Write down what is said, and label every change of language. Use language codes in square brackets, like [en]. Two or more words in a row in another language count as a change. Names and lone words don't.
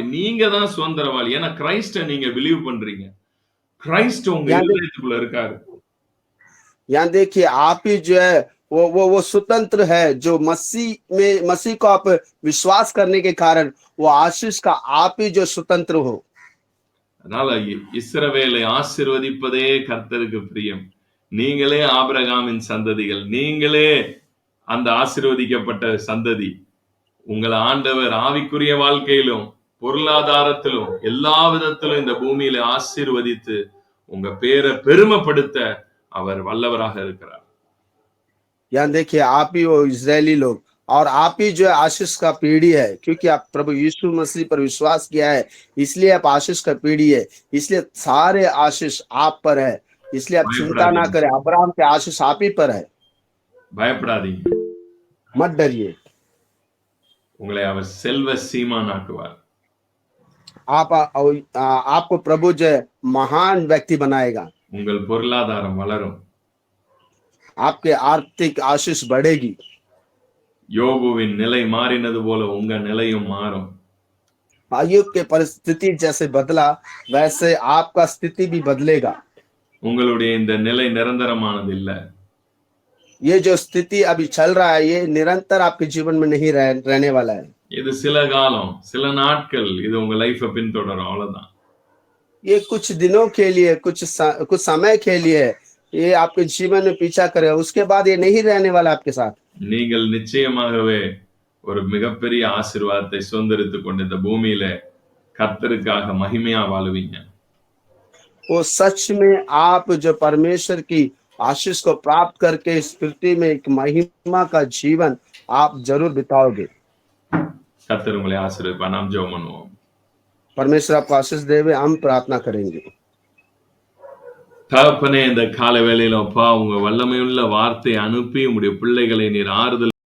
[ta] நீங்க தான் சுதந்திரவாளி. ஏன்னா கிரைஸ்ட நீங்க பிலீவ் பண்றீங்க. கிரைஸ்ட் உங்க இதயத்துக்குள்ள இருக்காரு. [hi] यहाँ देखिए, आप ही जो है वो स्वतंत्र है। जो मसीह को आप विश्वास करने के कारण वो आशीष का आप ही जो स्वतंत्र हो। [ta] அதனால இஸ்ரவேலை ஆசீர்வதிப்பதே கர்த்தருக்கு பிரியம். நீங்களே ஆபிரகாமின் சந்ததிகள். நீங்களே அந்த ஆசீர்வதிக்கப்பட்ட சந்ததி. உங்களை ஆண்டவர் ஆவிக்குரிய வாழ்க்கையிலும் பொருளாதாரத்திலும் எல்லா விதத்திலும் இந்த பூமியில ஆசீர்வதித்து உங்க பேரை பெருமைப்படுத்த அவர் வல்லவராக இருக்கிறார். [hi] यहाँ देखिए, आप ही वो इजरायली लोग और आप ही जो है आशीष का पीढ़ी है, क्योंकि आप प्रभु यीशु मसीह पर विश्वास किया है, इसलिए आप आशीष का पीढ़ी है। इसलिए सारे आशीष आप पर है। इसलिए आप चिंता ना करें, अब्राहम के आशीष आप ही पर है। [ta] பயப்படாதீங்க, [hi] मत डरिए। [ta] உங்களை அவர் செல்வ சீமானாக்குவார். [hi] आपको प्रभु जो महान व्यक्ति बनाएगा। [ta] உங்கள் பொருளாதாரம் வளரும். [hi] आपके आर्थिक आशीष बढ़ेगी। [ta] யோபுவின் நிலை மாறினது போல உங்க நிலையும் மாறும். [hi] अय्यूब के परिस्थिति जैसे बदला वैसे आपका स्थिति भी बदलेगा। [ta] உங்களுடைய இந்த நிலை நிரந்தரமானது இல்ல. [hi] ये जो स्थिति अभी चल रहा है ये निरंतर आपके जीवन में नहीं रहने वाला है। [ta] இது சில காலம், சில நாட்கள் இது உங்க லைஃபை பின்தொடரும், அவ்வளவுதான். [hi] ये कुछ दिनों के लिए, कुछ समय के लिए ये आपके जीवन में पीछा करेगा, उसके बाद ये नहीं रहने वाला आपके साथ। [ta] நீங்கள் நிச்சயமாகவே ஒரு மிகப்பெரிய ஆசீர்வாதத்தை சுதந்திரித்துக் கொண்டு இந்த பூமியில கர்த்தருக்காக மகிமையா வாழுவீங்க. [hi] वो सच में आप जो परमेश्वर की आशीष को प्राप्त करके इस पृथ्वी में एक महिमा का जीवन आप जरूर बिताओगे। [ta] கர்த்தர் உங்களை ஆசீர்வதிப்பார். நாம் ஜெபம் பண்ணுவோம். [hi] परमेश्वर आपको आशीष देवे। हम प्रार्थना करेंगे। [ta] தகப்பனே, இந்த கால வேளையில அப்பா உங்க வல்லமையுள்ள வார்த்தை அனுப்பி உங்களுடைய பிள்ளைகளை நீர் ஆறுதல்